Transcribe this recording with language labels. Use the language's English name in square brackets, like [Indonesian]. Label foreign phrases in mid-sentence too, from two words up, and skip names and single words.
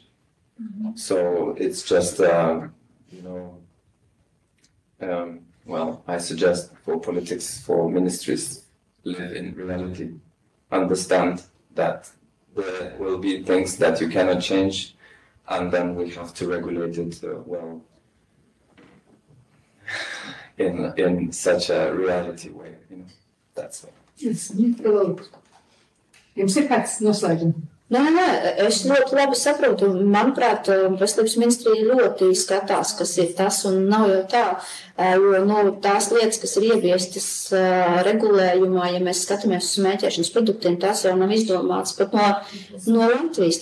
[English] So it's just, I suggest for politics, for ministries, live in reality. Understand that there will be things that you cannot change, and then we have to regulate it in such a reality way. That's it. [Latvian] Jums ir kāds noslēgums? Nē, es ļoti labi saprotu. Manuprāt, Veselības ministrija ļoti skatās, kas ir tas, un nav jau tā, jo tās lietas, kas ir ieviestas regulējumā, ja mēs skatāmies uz smēķēšanas produktiem, tās jau nav izdomātas pat no Latvijas.